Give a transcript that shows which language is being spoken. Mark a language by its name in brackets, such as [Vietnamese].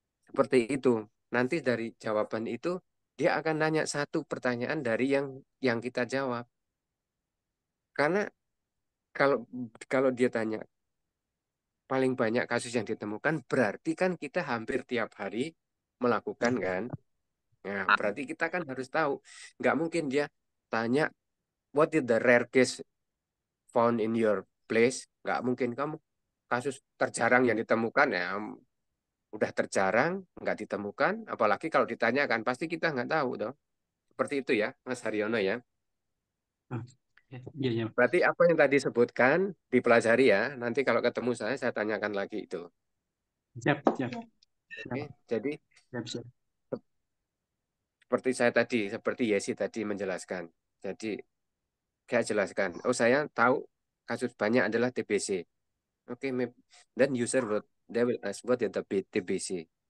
[Indonesian] Seperti itu. Nanti dari jawaban itu dia akan nanya satu pertanyaan dari yang kita jawab. Karena kalau dia tanya paling banyak kasus yang ditemukan, berarti kan kita hampir tiap hari melakukan kan. Nah, berarti kita kan harus tahu. Nggak mungkin dia tanya, [English] what is the rare case found in your place? [Indonesian] Nggak mungkin kamu kasus terjarang yang ditemukan ya udah terjarang, nggak ditemukan. Apalagi kalau ditanyakan, pasti kita nggak tahu dong. Seperti itu ya, Mas Haryono ya. Iya. Berarti apa yang tadi sebutkan dipelajari ya. Nanti kalau ketemu saya tanyakan lagi itu. Siap. Oke, jadi Siap. seperti saya tadi, seperti Yesi tadi menjelaskan. Jadi saya jelaskan. Oh, saya tahu kasus banyak adalah TBC. [English] Oke, then user they will ask what is the TBC?